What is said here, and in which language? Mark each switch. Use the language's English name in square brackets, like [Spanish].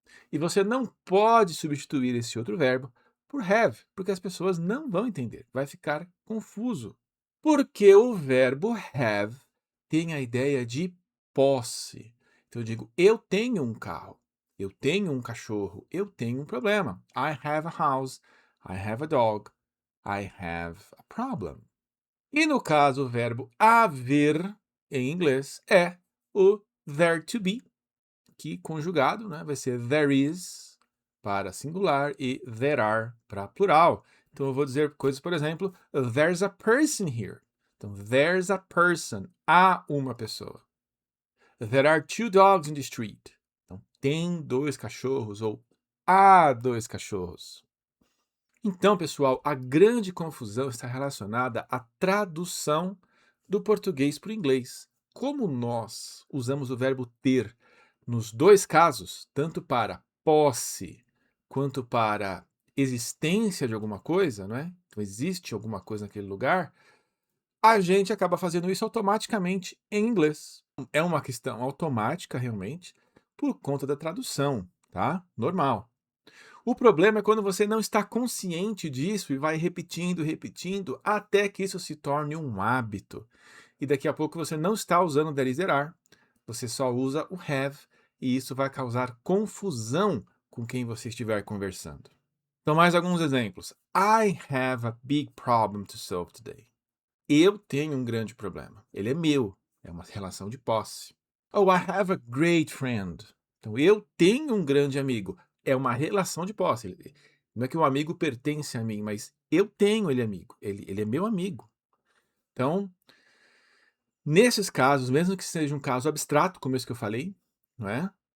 [Portuguese] E você não pode substituir esse outro verbo por have, porque as pessoas não vão entender, vai ficar confuso. Porque o verbo have tem a ideia de posse. Então eu digo, eu tenho um carro, eu tenho um cachorro, eu tenho um problema. [English] I have a house, I have a dog, I have a problem. [Portuguese] E no caso, o verbo haver, em inglês, é o there to be, que conjugado, né, vai ser there is para singular e there are para plural. Então eu vou dizer coisas, por exemplo, [English] there's a person here. [Portuguese] Então, [English] there's a person, [Portuguese] há uma pessoa. [English] There are two dogs in the street. [Portuguese] Então, tem dois cachorros ou há dois cachorros. Então, pessoal, a grande confusão está relacionada à tradução do português para o inglês. Como nós usamos o verbo ter nos dois casos, tanto para posse quanto para existência de alguma coisa, não é? Então, existe alguma coisa naquele lugar, a gente acaba fazendo isso automaticamente em inglês. É uma questão automática, realmente, por conta da tradução, tá? Normal. O problema é quando você não está consciente disso e vai repetindo, repetindo, até que isso se torne um hábito. E daqui a pouco você não está usando there is, there are, você só usa o have, e isso vai causar confusão com quem você estiver conversando. Então, mais alguns exemplos. [English] I have a big problem to solve today. [Portuguese] Eu tenho um grande problema. Ele é meu. É uma relação de posse. [English] Oh, I have a great friend. [Portuguese] Então, eu tenho um grande amigo. É uma relação de posse. Não é que um amigo pertence a mim, mas eu tenho ele amigo. Ele é meu amigo. Então, nesses casos, mesmo que seja um caso abstrato, como esse que eu falei, não é?